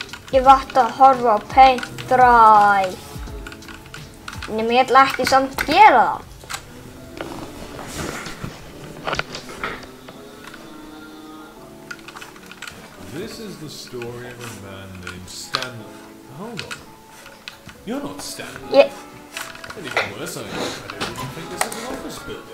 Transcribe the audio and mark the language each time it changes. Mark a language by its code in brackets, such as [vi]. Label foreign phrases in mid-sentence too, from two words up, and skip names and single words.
[is] Ég vart að horfa á Paint Dry. Nema ég ætla ekki samt að gera það. [en] This is the story of a man named Stanley. Hold on. You're not Stanley. [is] Ég... [en] Anything worse, I don't even think this is an office building.